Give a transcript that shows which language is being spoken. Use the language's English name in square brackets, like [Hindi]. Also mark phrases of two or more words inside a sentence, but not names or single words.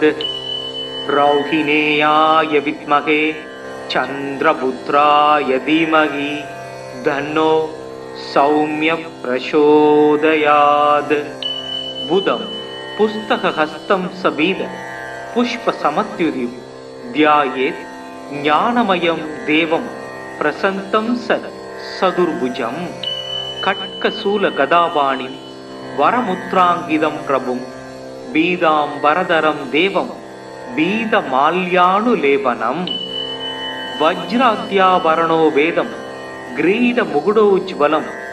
[Sanskrit] रौहिणेयाय विद्महे चन्द्रपुत्राय धीमहि तन्नो सौम्य प्रचोदयात्. बुधं पुस्तकहस्तं चपीत पुष्पसमद्युतिम् ध्यायेत् ज्ञानमयं देवं प्रसन्नं चतुर्भुजम् खड्गशूलगदापाणिं वरमुद्राङ्गितं प्रभुं बीदाम्बरधरं देवं बीदमाल्यानुलेपनं वज्राद्याभरणो वेदं ग्रीडमुकुटोज्ज्वलं